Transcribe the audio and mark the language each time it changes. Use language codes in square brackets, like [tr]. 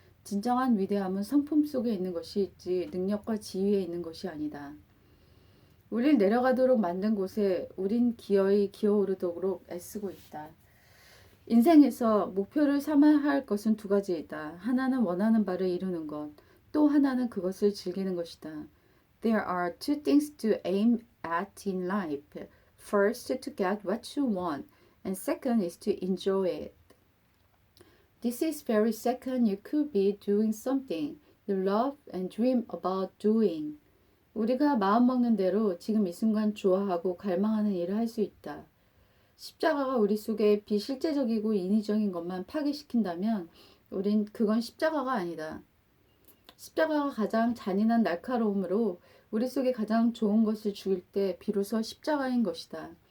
[ko] 진정한 위대함은 성품 속에 있는 것이 있지 능력과 지위에 있는 것이 아니다. 우릴 내려가도록 만든 곳에 우린 기어이 기어오르도록 애쓰고 있다. 인생에서 목표를 삼아야 할 것은 두 가지이다. 하나는 원하는 바를 이루는 것, 또 하나는 그것을 즐기는 것이다. [en] There are two things to aim at in life. First, to get what you want, and second is to enjoy it. This is very second you could be doing something you love and dream about doing. [ko] 우리가 마음먹는 대로 지금 이 순간 좋아하고 갈망하는 일을 할 수 있다. 십자가가 우리 속에 비실제적이고 인위적인 것만 파괴시킨다면 우린 그건 십자가가 아니다. 십자가가 가장 잔인한 날카로움으로 우리 속에 가장 좋은 것을 죽일 때 비로소 십자가인 것이다.